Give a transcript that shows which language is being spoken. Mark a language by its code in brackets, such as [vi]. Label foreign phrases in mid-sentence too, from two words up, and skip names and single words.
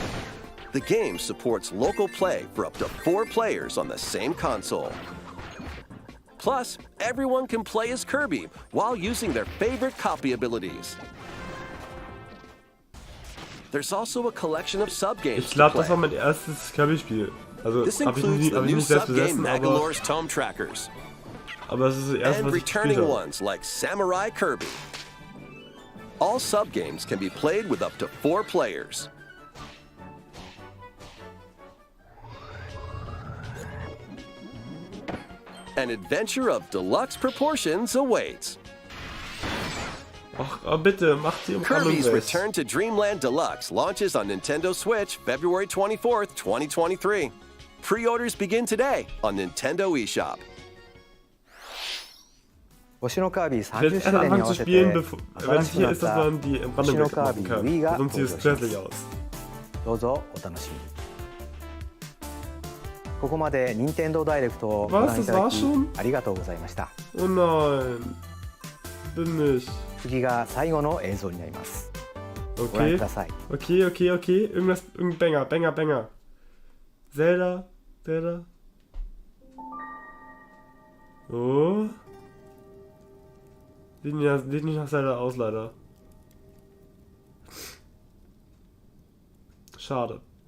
[en] The game supports local play for up to 4 players on the same console. Plus, everyone can play as Kirby while using their favorite copy abilities. There's also a collection of sub-games [de] Ich glaube, [en] to [de] das [en] play. [de] war mein erstes Kirby-Spiel. Also [en] This [de] habe ich [en] includes [de] nicht, [en] the new [de] selbst [en] sub-game [de] besessen, [en] Magalore's Tome Trackers, [de] aber es ist das erste, [en] and [de] was ich gespielt [en] returning [de] habe. [en] ones like Samurai Kirby. All sub-games can be played with up to 4 players. An adventure of deluxe proportions awaits. [de] Ach, bitte, macht die [en] Kirby's [de] weg. [en] Return to Dreamland Deluxe launches on Nintendo Switch February 24th, 2023. Pre-orders begin today on Nintendo eShop. [ja] 星のカービィ [de] Ich werde [ja] 30 [de] erst [ja] 周年に [de] anfangen [ja] 合 [de] zu [ja] わせ [de] spielen, [ja] て [de] wenn [ja] 新 [de] es [ja] しく [de] hier [ja] なっ [de] ist, dass [ja] た [de] man die Brandung [ja] 星のカービ [de] wegmachen [ja] ィ [de] kann. [ja] Wii が [de] Sonst [ja] 登 [de] sieht [ja] 場 [de] es [ja] します [de] grässlich aus. [ja] どうぞお楽しみに。ここまで任天堂ダイレクトをご [de] Was? [ja] 覧い [de] Das [ja] ただ [de] war's [ja] き [de] schon? [ja] ありがとうございました。 [de] Oh nein. Bin nicht. [ja] 次が最後の映像になります。ご覧 [en] Okay. [ja] ください。 [en] Okay, okay, okay. [de] Irgendwas, irgendein Banger. Zelda. Oh. Sieht nicht nach Zelda aus, leider. Schade.